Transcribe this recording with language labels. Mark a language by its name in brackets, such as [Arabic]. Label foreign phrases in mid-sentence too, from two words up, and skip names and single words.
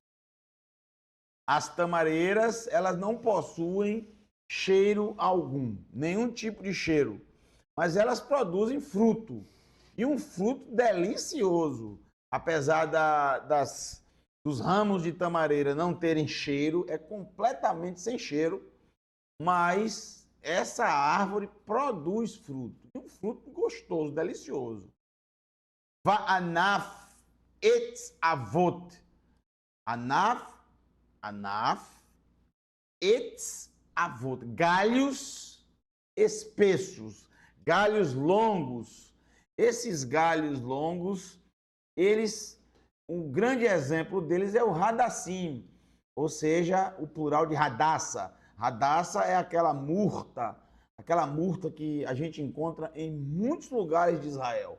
[Portuguese] As tamareiras, elas não possuem cheiro algum, nenhum tipo de cheiro, mas elas produzem fruto, e um fruto delicioso. Apesar dos ramos de tamareira não terem cheiro, é completamente sem cheiro, mas essa árvore produz fruto, e um fruto gostoso, delicioso. [Hebrew] וענף עץ עבות. ענף עץ עבות. [Portuguese] Galhos espessos, galhos longos. Esses galhos longos, eles um grande exemplo deles é o Hadassim, ou seja, o plural de Hadassah. Hadassah é aquela murta que a gente encontra em muitos lugares de Israel.